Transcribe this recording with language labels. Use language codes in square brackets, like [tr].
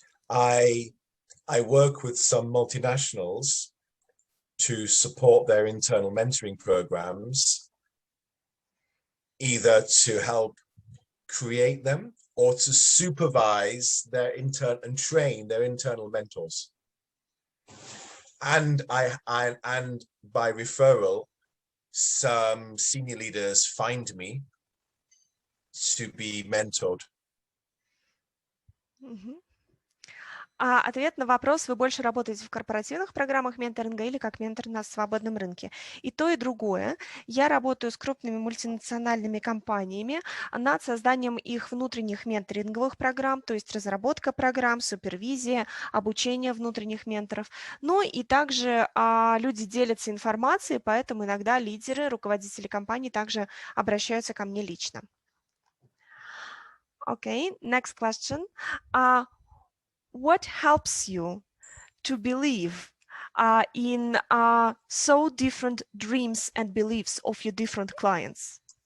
[en] I work with some multinationals to support their internal mentoring programs, either to help create them or to supervise their and train their internal mentors. and by referral, some senior leaders find me to be mentored. [ru] Ответ на вопрос: вы больше работаете в корпоративных программах менторинга или как ментор на свободном рынке? И то, и другое. Я работаю с крупными мультинациональными компаниями над созданием их внутренних менторинговых программ, то есть разработка программ, супервизия, обучение внутренних менторов. Ну и также люди делятся информацией, поэтому иногда лидеры, руководители компаний также обращаются ко мне лично. [en] Okay, next question. What helps you to believe in so different dreams and beliefs of your different clients?